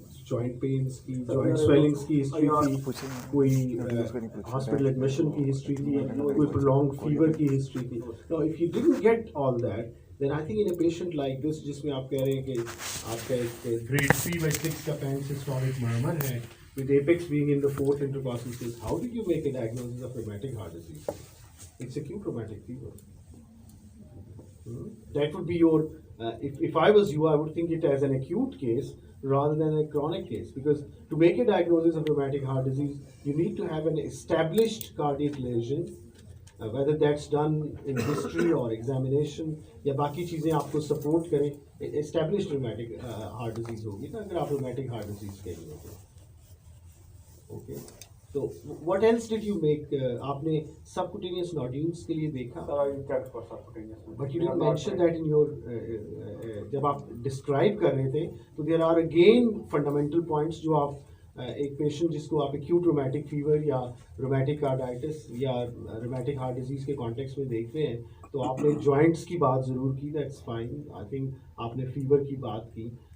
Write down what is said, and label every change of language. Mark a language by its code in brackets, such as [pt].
[en] Joint pains की, joint swellings की history थी, कोई हॉस्पिटल एडमिशन की हिस्ट्री थी, कोई प्रोलॉन्ग फीवर की हिस्ट्री थी. Now if you didn't get all that, then I think in a patient like this, [hi] जिसमें आप कह रहे हैं कि आपका एक [en] grade 3/6 का pan-systolic murmur है, with apex being in the 4th intercostal space, how did you make a diagnosis of rheumatic heart disease? It's acute rheumatic fever. That would be your, if I was you, I would think it as an acute case rather than a chronic case, because to make a diagnosis of rheumatic heart disease, you need to have an established cardiac lesion, whether that's done in history or examination, [hi] या बाकी चीज़ें आपको support करें. [en] Established rheumatic heart disease [hi] होगी ना अगर आप [en] rheumatic heart disease के लिए होते. Okay. So what else did you make? [hi] आपने subcutaneous nodules के लिए देखा? [en] Sir, I checked for subcutaneous. But you didn't mention that in your [hi] जब आप describe कर रहे थे, तो there are again fundamental points जो आप एक patient जिसको आप acute rheumatic fever या rheumatic carditis या rheumatic heart disease के context में देख रहे हैं, तो आपने joints की बात ज़रूर की, [en] that's fine. I think [hi] आपने fever की बात की.